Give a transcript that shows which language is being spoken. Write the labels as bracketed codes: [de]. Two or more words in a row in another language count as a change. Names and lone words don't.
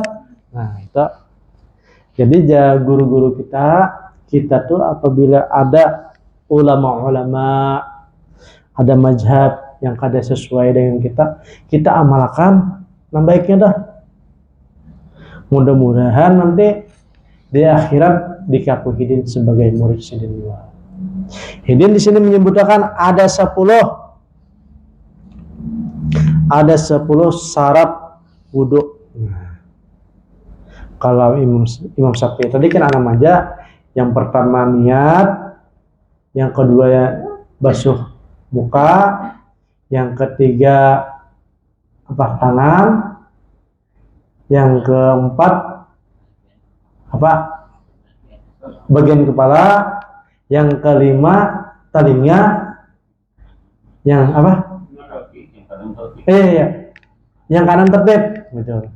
[id] Nah itu, jadi guru-guru kita tuh apabila ada ulama-ulama, ada mazhab yang kada sesuai dengan kita amalkan, nah baiknya dah. Mudah-mudahan nanti di akhirat dikakui Hidin sebagai murid Sidin. Hidin di sini menyebutkan ada 10 syarat wudhu. Kalau Imam Syafi'i tadi kan 6 aja. Yang pertama niat, yang kedua ya basuh muka, yang ketiga tangan, yang keempat bagian kepala, yang kelima telinga, yang yang kanan tertib, betul.